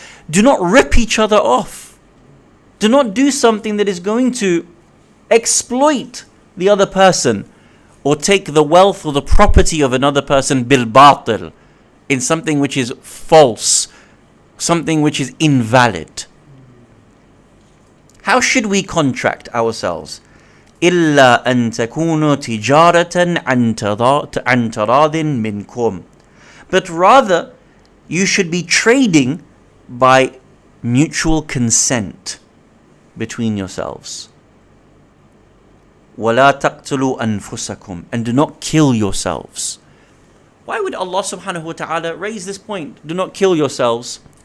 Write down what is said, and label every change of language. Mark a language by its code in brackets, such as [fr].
[en] Do not rip each other off. Do not do something that is going to exploit the other person or take the wealth or the property of another person bil batil, in something which is false, something which is invalid. How should we contract ourselves? [ar] إِلَّا أَن تَكُونُوا تِجَارَةً عَن تَرَاضٍ مِنْكُمْ. [en] But rather, you should be trading by mutual consent between yourselves. [ar] وَلَا تَقْتُلُوا أَنفُسَكُمْ. [en] And do not kill yourselves. Why would Allah subhanahu wa ta'ala raise this point? Do not kill yourselves.